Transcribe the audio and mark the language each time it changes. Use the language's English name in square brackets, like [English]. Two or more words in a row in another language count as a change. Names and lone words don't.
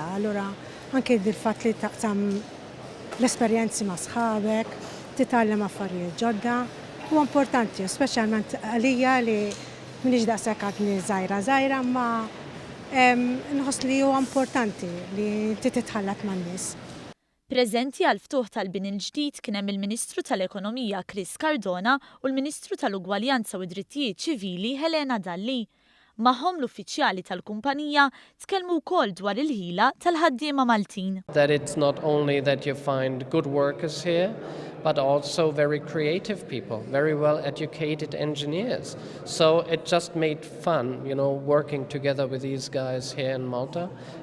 [Maltese] Allura anke il-fatt li taqsam l-esperjenzi ma' sħabek, titgħallem affarijiet ġodda, huwa importanti, speċjalment għalija li minix daqshekk għadni żgħira, ma nħoss li huwa importanti li titħallat man-nies. Preżenti għal ftuħ tal-bini l-ġdid kien hemm il-Ministru tal-Ekonomija Chris Cardona u l-Ministru tal-Ugwaljanza u d-Drittijiet Ċivili Helena Dalli. Magħhom l-uffiċjali tal-kumpanija tkellmu wkoll dwar il-ħila tal-ħaddiema Maltin. [English] That it's not only that you find good workers here, but also very creative people, very well educated engineers. So it just made fun, working together with these guys here in Malta.